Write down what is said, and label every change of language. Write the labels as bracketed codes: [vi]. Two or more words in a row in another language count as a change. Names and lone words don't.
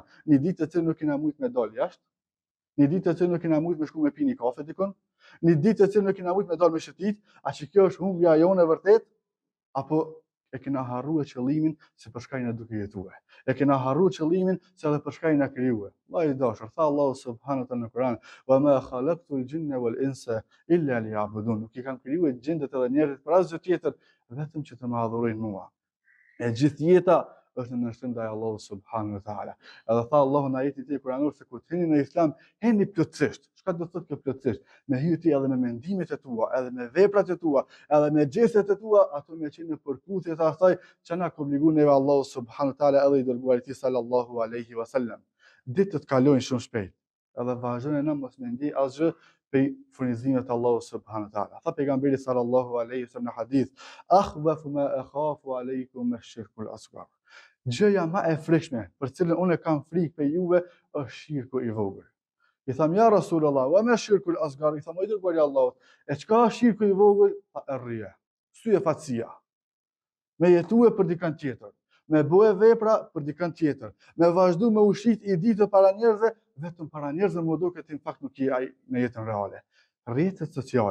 [sq] Një ditë të cilën nuk kena mujt me dalë jashtë, një ditë të cilën nuk kena mujt me shku me pini kafe dikon, një ditë të cilën nuk kena mujt me dalë me shëtit, a që kjo është humbja jonë e vërtet, apo e kena harruar qëllimin se për shkak na duke jetuar. E kena harruar qëllimin se edhe për shkak na krijuar. Vllai i dashur, tha Allahu [ar] سبحانه وتعالى [sq] në Kur'an, [ar] "وما خلقت الجن والإنس إلا ليعبدون." [sq] Nuk i kam krijuar gjindet edhe njerëzit për asgjë tjetër, vetëm që të më adhurojnë mua. E gjithë jeta është në nështrim ndaj Allahut [ar] سبحانه وتعالى. [sq] Edhe tha Allahu në ajetin e Kur'anit se kur hini në Islam, heni plotësisht. Çka do të thotë kjo plotësisht? Me hyrje edhe me mendimet e tua, edhe me veprat e tua, edhe me gjestet e tua, ato me qenë në përputhje të asaj që na ka obliguar neve Allahu [ar] سبحانه وتعالى [sq] edhe i dërguari i tij [ar] صلى الله عليه وسلم. [sq] Ditët kalojnë shumë shpejt. Edhe vazhdojnë na mos me ndjej asgjë pe furnizimet e Allahut [ar] سبحانه وتعالى. [sq] Tha pejgamberi [ar] صلى الله عليه وسلم [sq] në hadith, [ar] "أخوف ما أخاف عليكم الشرك الأصغر." [sq] Gjëja më e frikshme për cilën unë kam frikë për juve është shirku i vogël. I tham [ar] يا رسول الله وما الشرك الأصغر? [sq] I tham o dërguari i Allahut, e çka është shirku i vogël? Rria, syje fatësia. Me jetue për dikën tjetër, me bëhe vepra për dikën tjetër, me vazhdu me ushit i ditë para njerëzve, vetëm para njerëzve më duket në fakt nuk je ai në jetën reale.